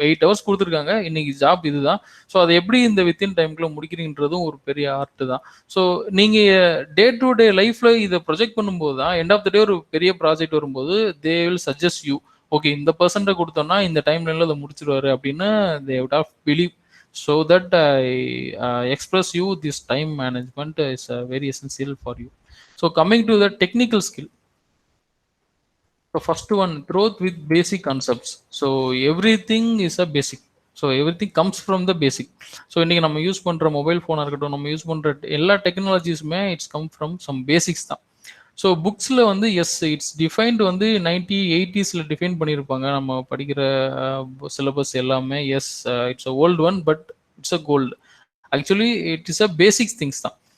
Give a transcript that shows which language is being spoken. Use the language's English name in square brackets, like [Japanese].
[Tamil] 8 hours கொடுத்துருக்காங்க, இன்னைக்கு job இதுதான். ஸோ அதை எப்படி இந்த வித்தின் டைம்குள்ள முடிக்கிறீங்கன்றதும் ஒரு பெரிய ஆர்ட் தான். ஸோ நீங்க டே டு டே லைஃப்ல இதை ப்ரொஜெக்ட் பண்ணும்போது தான் எண்ட் ஆஃப் த டே ஒரு பெரிய ப்ராஜெக்ட் வரும்போது [English] they will suggest you, [Tamil] okay இந்த பர்சன்ட்டை கொடுத்தோம்னா இந்த டைம்ல அதை முடிச்சிருவாரு அப்படின்னு [English] They would have believe. So that I express you this time management is very essential for you. So coming to the technical skill, the first one, growth with basic concepts. So everything is a basic. So everything comes from the basic. [Tamil] So இன்னைக்கு நம்ம use பண்ற mobile ஃபோனாக இருக்கட்டும், நம்ம use பண்ற எல்லா டெக்னாலஜிஸுமே [English] it's come from some basics [Tamil] தான். So புக்ஸில் வந்து [English] yes it's defined [Tamil] வந்து 1980s டிஃபைன் பண்ணியிருப்பாங்க நம்ம படிக்கிற சிலபஸ் எல்லாமே. [English] Yes it's a old one but it's a gold. Actually it is a basics things தான்.